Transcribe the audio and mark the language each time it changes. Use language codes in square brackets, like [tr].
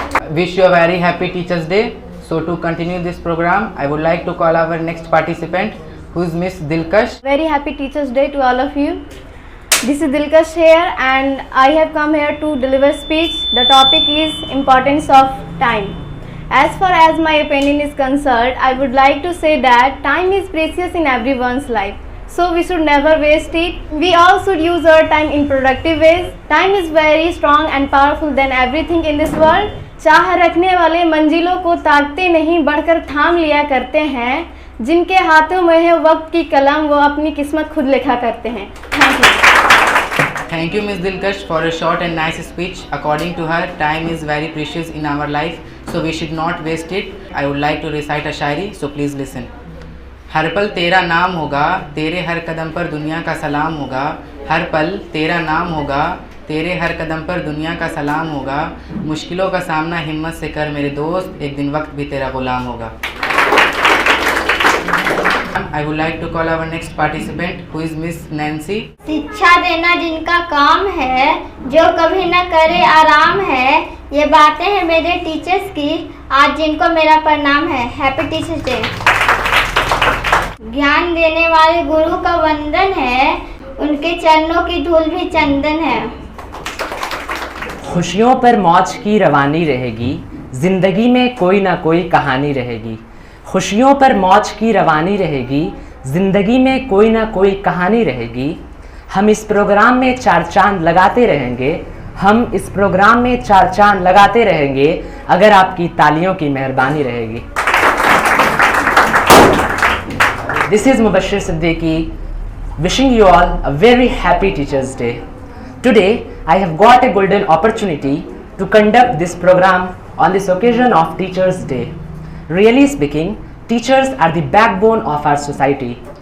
[en] Wish you a very happy Teachers' Day. So to continue this program, I would like to call our next participant, who is Miss Dilkash. Very happy Teachers' Day to all of you. This is Dilkash here and I have come here to deliver speech. The topic is importance of time. As far as my opinion is concerned, I would like to say that time is precious in everyone's life. So we should never waste it. We all should use our time in productive ways. Time is very strong and powerful than everything in this world. [hi] चाह रखने वाले मंजिलों को ताकते नहीं बढ़कर थाम लिया करते हैं। जिनके हाथों में है वक्त की कलम वो अपनी किस्मत खुद लिखा करते हैं। [en] Thank you. Thank you, Ms. Dilkash, for a short and nice speech. According to her, time is very precious in our life, so we should not waste it. I would like to recite a shayari, so please listen. [hi] हर पल तेरा नाम होगा, तेरे हर कदम पर दुनिया का सलाम होगा। हर पल तेरा नाम होगा, तेरे हर कदम पर दुनिया का सलाम होगा। मुश्किलों का सामना हिम्मत से कर मेरे दोस्त, एक दिन वक्त भी तेरा गुलाम होगा। [en] I would like to call our next participant, who is Miss Nancy. [hi] शिक्षा देना जिनका काम है, जो कभी न करे आराम है, ये बातें हैं मेरे टीचर्स की, आज जिनको मेरा प्रणाम है। [en] Happy teachers day. [hi] ज्ञान देने वाले गुरु का वंदन है, उनके चरणों की धूल भी चंदन है। खुशियों पर मौज की रवानी रहेगी, जिंदगी में कोई ना कोई कहानी रहेगी। खुशियों पर मौज की रवानी रहेगी, जिंदगी में कोई ना कोई कहानी रहेगी। हम इस प्रोग्राम में 4 चांद लगाते रहेंगे, हम इस प्रोग्राम में 4 चांद लगाते रहेंगे, अगर आपकी तालियों की मेहरबानी रहेगी। [en] This is Mubashir Siddiqui wishing you all a very happy Teachers Day. Today I have got a golden opportunity to conduct this program on this occasion of Teachers Day. Really speaking, teachers are the backbone of our society.